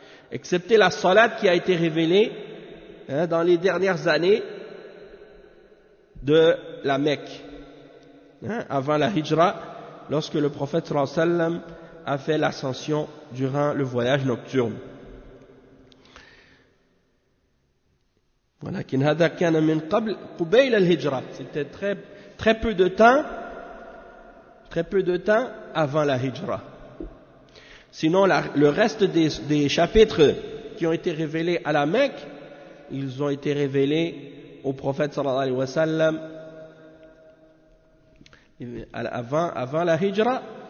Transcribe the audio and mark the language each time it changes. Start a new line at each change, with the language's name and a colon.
French: Excepté la salat qui a été révélée dans les dernières années de la Mecque, avant la hijra, lorsque le prophète sallallahu alayhi wa sallam a fait l'ascension durant le voyage nocturne.
Arabic: ولكن هذا كان من قبل قبيل الهجرة.
French: C'était très peu de temps avant la hijra. Sinon le reste des chapitres qui ont été révélés à la Mecque, ils ont été révélés au prophète sallallahu alayhi wa sallam avant la hijra.